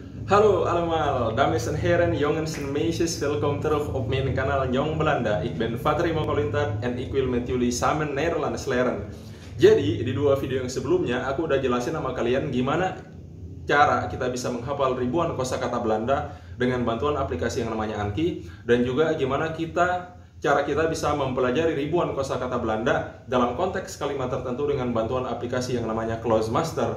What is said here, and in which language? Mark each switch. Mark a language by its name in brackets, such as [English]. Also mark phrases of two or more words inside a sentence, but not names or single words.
[Dutch] Hallo allemaal, dames en heren, jongens en meisjes, welkom terug op mijn kanaal Jong Belanda. Ik ben Fatri Mokolintat en ik wil met jullie samen Nederlands leren. [Indonesian] Jadi, di dua video yang sebelumnya, aku udah jelasin sama kalian gimana cara kita bisa menghafal ribuan kosakata Belanda dengan bantuan aplikasi yang namanya Anki, dan juga gimana cara kita bisa mempelajari ribuan kosakata Belanda dalam konteks kalimat tertentu dengan bantuan aplikasi yang namanya Closemaster.